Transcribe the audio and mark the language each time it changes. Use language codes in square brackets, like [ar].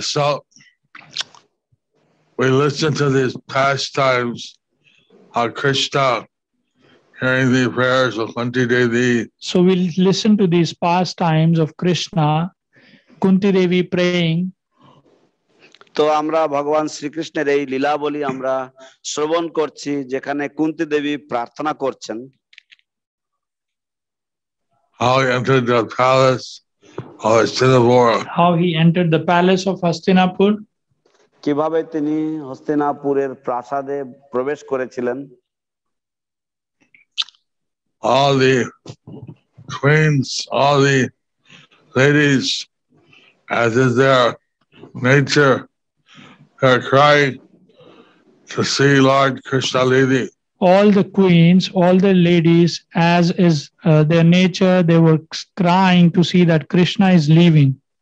[en] So we listen to these pastimes of Krishna, hearing the prayers of Kunti Devi. So we'll listen to these pastimes of Krishna, Kunti Devi praying. [bn] তো আমরা ভগবান শ্রীকৃষ্ণের এই লীলাবলী আমরা শ্রবণ করছি, যেখানে কুন্তি দেবী প্রার্থনা করছেন। [en] How he entered the palace of Hastinapur. How he entered the palace of Hastinapur. [bn] কিভাবে তিনি হস্তিনাপুরের প্রাসাদে প্রবেশ করেছিলেন। [en] All the queens, all the ladies, as is their nature, are crying to see Lord Krishna leading. All the queens, all the ladies, as is their nature, they were crying to see that Krishna is leaving.